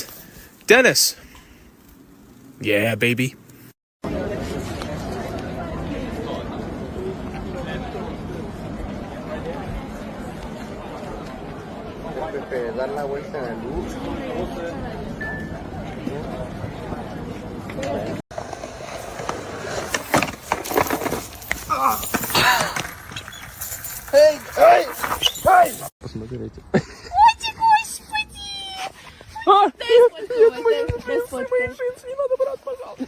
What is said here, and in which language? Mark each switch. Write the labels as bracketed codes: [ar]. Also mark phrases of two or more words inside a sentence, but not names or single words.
[en] Dennis! Yeah, baby. [es] Dar la vuelta de luz. [ru] Посмотрите. Ой, господи! Мои джинсы не надо брать, пожалуйста.